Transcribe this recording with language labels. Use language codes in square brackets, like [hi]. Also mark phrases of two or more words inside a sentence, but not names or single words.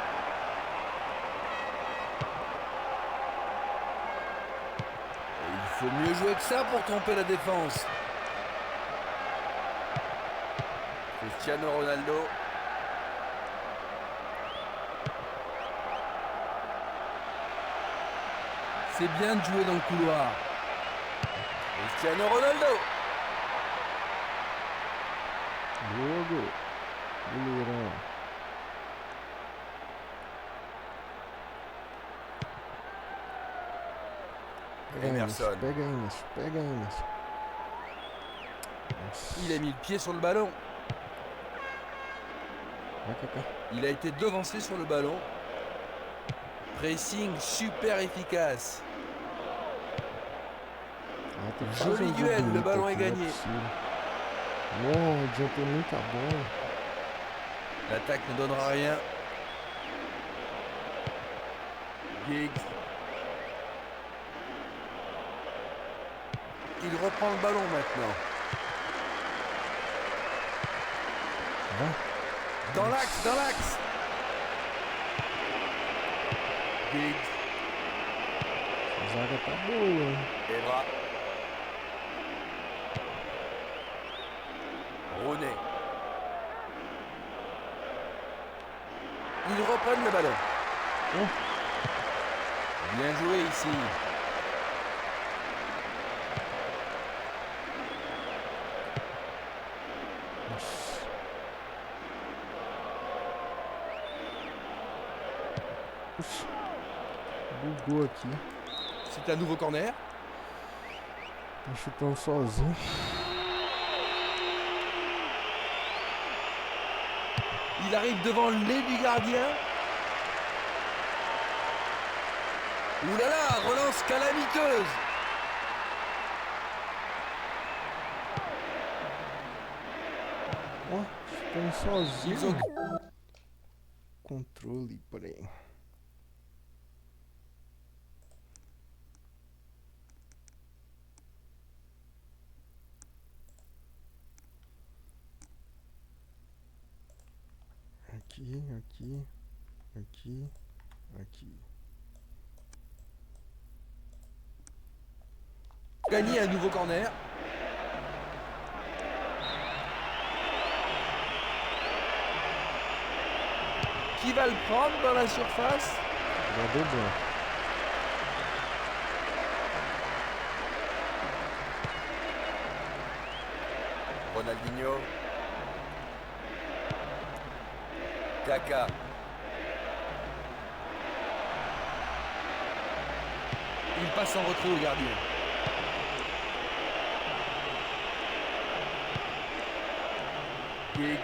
[fr] Et il faut mieux jouer que ça pour tromper la défense. Cristiano Ronaldo. C'est bien de jouer dans le couloir. Cristiano Ronaldo. [pt] Jogo. Goleirão. Emerson. Pega aí, Emerson. Pega aí, Emerson. Nossa. [fr] Il a mis le pied sur le ballon. [pt] Vai, Kaká. [fr] Il a été devancé sur le ballon. Pressing super efficace. [pt] Ah, tem que [fr] Joli [pt] fazer um [fr] duel, [pt] gol [fr] le [pt] bonito [fr] ballon [pt] aqui, [fr] est [pt] não é [fr] gagné. [pt] possível. Não, adiantou muita bola. [fr] L'attaque ne donnera rien. Giggs. Il reprend le ballon maintenant. [pt] Vai. [fr] Dans l'axe, dans l'axe. Giggs. [pt] A zaga tá boa, hein? [fr] Evra. Rooney. Ils reprennent le ballon. Oh. Bien joué ici. [pt] Nossa. Puxa. Bugou aqui. [fr] C'est un nouveau corner. [pt] Tá chutando sozinho. [fr] Il arrive devant le nez du gardien. Ouh là là, relance calamiteuse. [pt] Ó, chutando sozinho. [fr] Ils ont... [pt] Controle, peraí. Aqui, aqui, aqui, aqui. [fr] Gagné un nouveau corner. Qui va le prendre dans la surface? [pt] Jogador bom. Ronaldinho. Kaka. [fr] Il passe en retrait au gardien. Giggs.